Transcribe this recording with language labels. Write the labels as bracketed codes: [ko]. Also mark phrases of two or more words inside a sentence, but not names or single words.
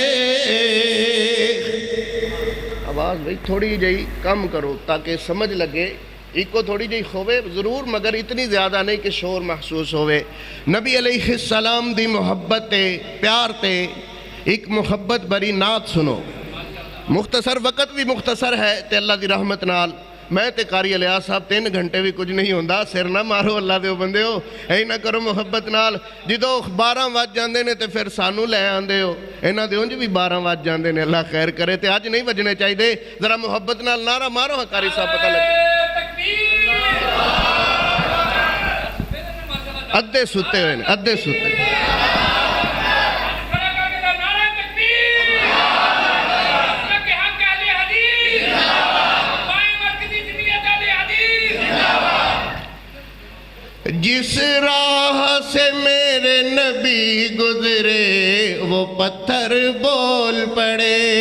[ur] آواز بھئی تھوڑی جئی کم کرو تاکہ سمجھ لگے، ایک کو تھوڑی جئی ہوئے ضرور مگر اتنی زیادہ نہیں کہ شور محسوس ہوئے۔ [pa] نبی علیہ السلام دی محبت تے پیار تے ایک محبت بری نعت سنو، مختصر وقت بھی مختصر ہے تے اللہ دی رحمت نال میں تے قاری الیاس صاحب 3 گھنٹے بھی کچھ نہیں ہوندا، سر نہ مارو اللہ دے بندے ہو، اے نہ کرو محبت نال، جدو 12 وج جاندے نے تے پھر سانو لے آندے ہو، اینا دے انج بھی 12 وج جاندے نے، اللہ خیر کرے تے آج نہیں وجنے چاہی دے، ذرا محبت نال نعرہ مارو ہاں قاری صاحب پتہ لگے۔ ادھے ستے ہوئے نے، ادھے ستے [ur] جس راہ سے میرے نبی گزرے وہ پتھر بول پڑے،